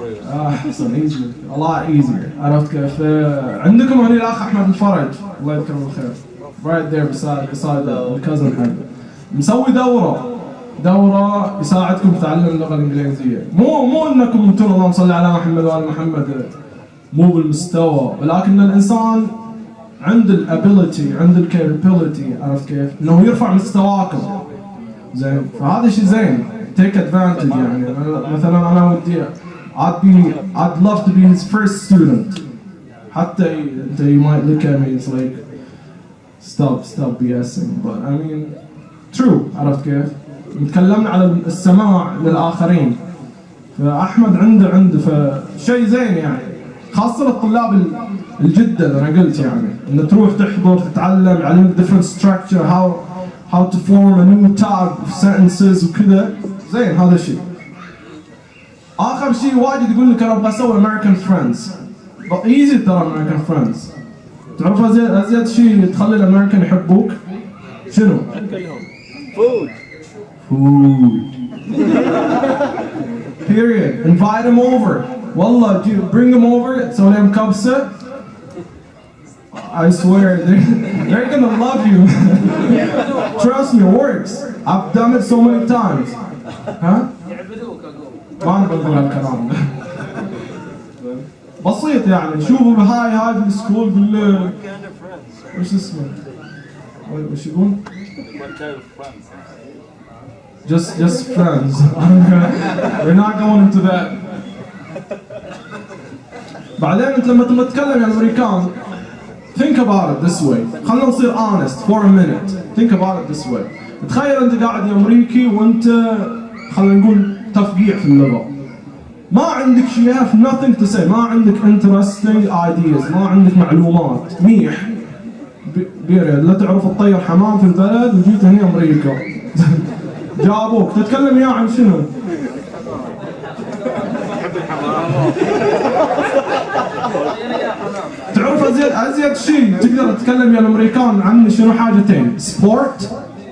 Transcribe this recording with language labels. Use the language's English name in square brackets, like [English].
[Arabic] احسن [English] Easy a lot easier. [Arabic] عرفت كيف؟ عندكم هنا الاخ احمد الفرج الله يذكره بالخير [English] right there beside [Arabic] الكازن حقه مسوي دورة يساعدكم في تعلم اللغة الإنجليزية. مو انكم انتم اللهم صل على محمد وآل محمد مو بالمستوى، ولكن الانسان عند الابيلتي، عند الكابابيلتي، عرفت كيف؟ انه يرفع مستواكم. زين، فهذا شيء زين. [English] take advantage. [Arabic] يعني مثلا انا ودي [English] I'd love to be his first student. حتى you might look at me it's like stop BSing, but I mean true. [Arabic] عرفت كيف؟ نتكلمنا على السماع للآخرين. فأحمد عنده فشيء زين يعني، خاصة للطلاب الجدد. أنا قلت يعني إن تروح تحضر تتعلم، يعلمك [English] different structure, how to form a new type of sentences [Arabic] وكذا. زين هذا الشيء. آخر شيء واجد يقول لك أنا أبغى أسوي American friends. but easy ترى American friends. تعرف ازيد شيء تخلي الامريكان يحبوك شنو؟ [English] Food. Period. Invite them over. والله bring them over. So them كبسة. I swear they're gonna love you. Trust me, it works. I've done it so many times. [Arabic] ها؟ ما نقول هالكلام. بسيط يعني شوفوا هاي في السكول وش اسمه؟ وش يقول؟ [English] Just friends. We're not going into that. [Arabic] بعدين انت لما تتكلم عن الامريكان [English] think about it this way. [Arabic] خلينا نصير [English] honest for a minute. Think about it this way. [Arabic] تخيل انت قاعد يا امريكي وانت خلينا نقول تفقيع في اللغة. ما عندك شيء [English] have nothing to say. [Arabic] ما عندك interesting ideas. ما عندك معلومات. ميح. بيريد لا تعرف تطير حمام في البلد وجيت هنا امريكا. جابوك تتكلم يا عن شنو؟ تعرف ازيد شيء تقدر تتكلم يا الامريكان عن شنو حاجتين سبورت